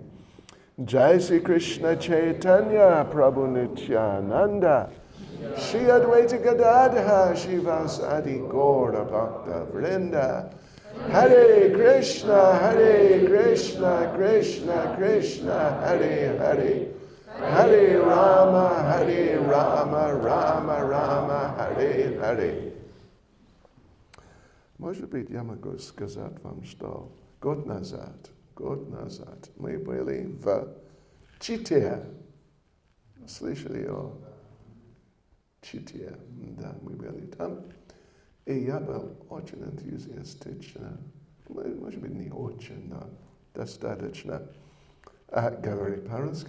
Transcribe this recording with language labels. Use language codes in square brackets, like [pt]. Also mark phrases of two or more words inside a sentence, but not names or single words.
[sa] Jai Sri Krishna Chaitanya Prabhu Nityananda Shri Advaita Gadadha Shivasadi Gaura Bhakta Vrinda Hare Krishna, Krishna Krishna, Hare Hare Hare Rama, Rama Rama, Hare Hare. [ru] Может быть, я могу сказать вам, что год назад мы были в Чите. Слышали о Чите? Да, мы были там. И я был очень энтузиастично, может быть, не очень, но достаточно говорить по-русски.